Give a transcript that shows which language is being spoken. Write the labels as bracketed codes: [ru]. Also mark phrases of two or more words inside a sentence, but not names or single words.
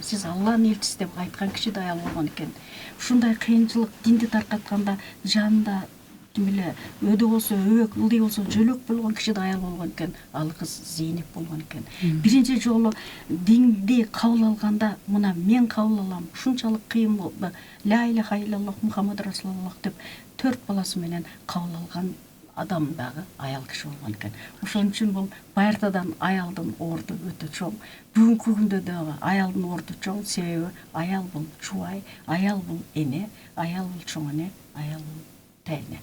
[ky] Сиз Алланын элчиси деп айткан киши да аял болгон экен. Ушундай кыйынчылык динди таркатканда жанында эле өдө болсо өбөк, ылдый болсо жөлөк болгон киши да аял болгон экен. Ал кыз Зейнеп болгон экен. Биринчи жолу динди кабыл алганда, мына мен кабыл алам, ушунчалык кыйын болду. [ar] لا إله إلا الله محمد رسول الله [ky] деп 4 баласы менен кабыл алган адам дагы аял киши болгон экен. Ошон үчүн бул байыртадан аялдын орду өтө чоң. Бүгүнкү күндө дагы аялдын орду чоң, себеби аял бул жубай, аял бул эне, аял бул чоң эне, аял бул тайне.